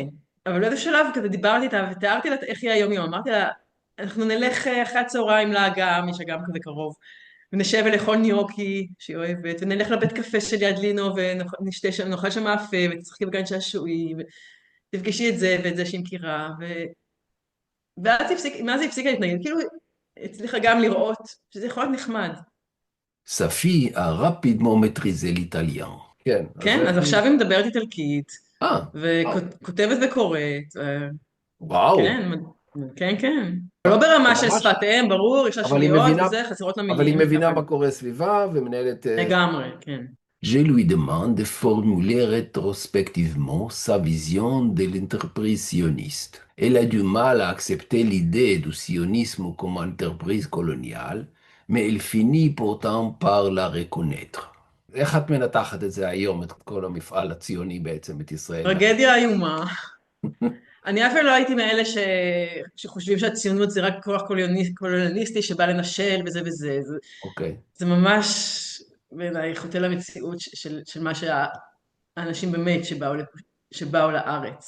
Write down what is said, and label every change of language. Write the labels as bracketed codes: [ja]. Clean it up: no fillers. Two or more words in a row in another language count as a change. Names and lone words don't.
[he] אבל באיזה שלב כזה דיברתי איתה ותיארתי לה איך היא היום יום, אמרתי לה, אנחנו נלך אחרי הצהריים לאגם, יש אגם כזה קרוב, ונשב ולאכול ניוקי שהיא אוהבת, ונלך לבית קפה של יד לינו ונשתה שם, נאכל שם מאפה, ותשחקי בגן שעשועים, ותפגשי את זה ואת זה שהיא מכירה, מאז היא הפסיקה להתנגד, כאילו הצליחה גם לראות שזה יכול להיות נחמד. [fr] Sa fille a rapidement maîtrisé l'italien. [he] כן, אז כן, איך אז היא... עכשיו היא מדברת איטלקית, וואו, וכותבת וקוראת, וואו, כן, כן, כן. לא ברמה של ממש, שפת אם, ברור, יש לה אבל היא שגיאות מבינה, וזה, חסרות לה אבל היא מילים, מבינה אבל מה קורה סביבה ומנהלת... לגמרי, כן. [fr] Je lui demande de formuler rétrospectivement sa vision de l'entreprise sioniste. Elle a du mal à accepter l'idée du sionisme comme entreprise coloniale, mais elle finit pourtant par la reconnaître. [he] איך את מנתחת את זה היום, את כל המפעל הציוני בעצם, את ישראל? טרגדיה איומה. אני אפילו לא הייתי מאלה שחושבים שהציונות זה רק כוח קולוניאליסטי שבא לנשל וזה וזה. אוקיי. זה ממש בעיניי חוטא למציאות של מה שהאנשים באמת שבאו לארץ.